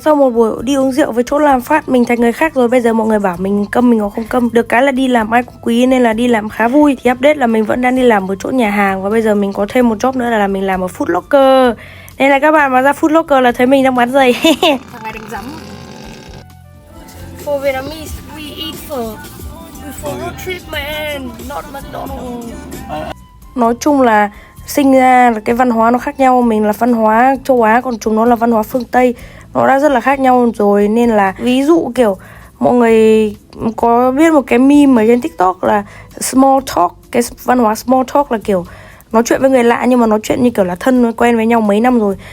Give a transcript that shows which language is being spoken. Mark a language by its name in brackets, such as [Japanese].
[Vietnamese] Sau một buổi đi uống rượu với chỗ làm phát mình thành người khác rồi. Bây giờ mọi người bảo mình câm, mình còn không câm. Được cái là đi làm ai cũng quý nên là đi làm khá vui. Thì update là mình vẫn đang đi làm ở chỗ nhà hàng. Và bây giờ mình có thêm một job nữa là mình làm ở Food Locker. Nên là các bạn mà ra Food Locker là thấy mình đang bán giày. Thằng này đánh rắm. [English] For Vietnamese, we eat phở. We follow treatment, not McDonald's. [Vietnamese] Nói chung là sinh ra là cái văn hóa nó khác nhau. Mình là văn hóa châu Á, còn chúng nó là văn hóa phương Tây. Nó đã rất là khác nhau rồi. Nên là ví dụ kiểu mọi người có biết một cái meme ở trên TikTok là small talk. Cái văn hóa small talk là kiểu nói chuyện với người lạ nhưng mà nói chuyện như kiểu là thân quen với nhau mấy năm rồi.